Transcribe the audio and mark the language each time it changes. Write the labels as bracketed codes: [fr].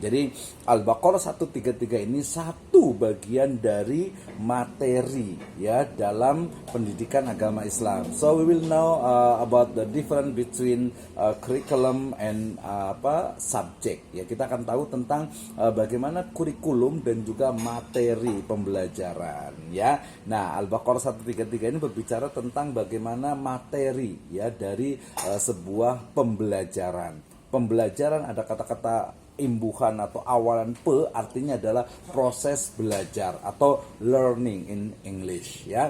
[id] Jadi Al-Baqarah 133 ini satu bagian dari materi ya dalam pendidikan agama Islam. [en] So we will know about the difference between curriculum and subject ya. [id] Kita akan tahu tentang bagaimana kurikulum dan juga materi pembelajaran ya. Nah, Al-Baqarah 133 ini berbicara tentang bagaimana materi ya dari sebuah pembelajaran. Pembelajaran ada kata-kata imbuhan atau awalan pe, artinya adalah proses belajar atau [en] learning in English [id] ya.